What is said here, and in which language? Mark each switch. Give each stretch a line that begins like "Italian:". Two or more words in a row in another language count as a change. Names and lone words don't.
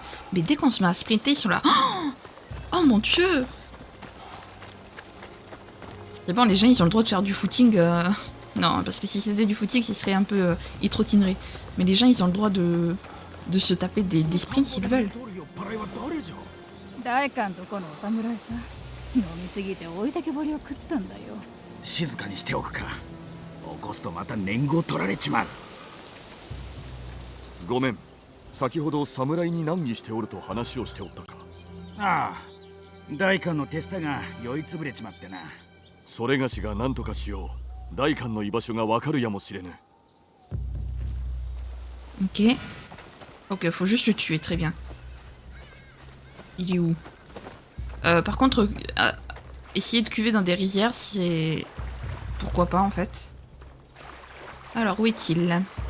French: Mais dès qu'on se met à sprinter, ils sont là. Oh mon dieu! C'est bon, les gens, ils ont le droit de faire du footing. Non, parce que si c'était du footing, ce serait un peu... ils trottineraient. Mais les gens, ils ont le droit de se taper des sprints s'ils veulent.
Japanese: 大官とこのお侍さん飲みすぎて置いてけぼりを食ったんだよ。静かにしておくか。起こすとまた年貢を取られちまう。ごめん。先ほど侍に難儀しておると話をしておったか。ああ、大官の手下が酔いつぶれちまってな。それがしが何とかしよう。大官の居場所がわかるやもしれぬ。
French: Ok. Ok, faut juste le tuer, très bien. Il est où? Par contre, essayer de cuver dans des rizières, c'est... Pourquoi pas, en fait. Alors, où est-il?